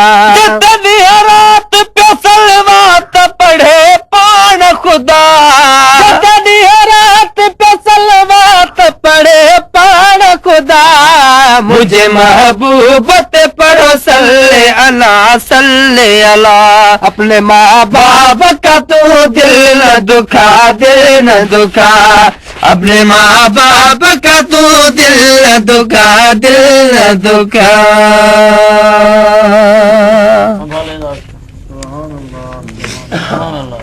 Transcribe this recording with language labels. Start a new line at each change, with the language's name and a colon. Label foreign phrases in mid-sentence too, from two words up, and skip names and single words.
Punjabi: ਰਾਤ ਪਿਓ ਸਲਵਾਤ ਪੜ੍ਹੇ ਪਾਣ ਖ਼ੁਦਾ ਰਾਤ ਪੇ ਸਲਵਾਤ ਪੜ੍ਹੇ ਪਾਣ ਖ਼ੁਦਾ ਮੁਝੇ ਮਹਿਬੂਬ ਤੇ ਪੜ੍ਹੋ
Arabic: صل على
Hindi: अपने माँ बाप का तू दिल न दुखा अपने माँ बाप का तू दिल न दुखा
Arabic: سبحان الله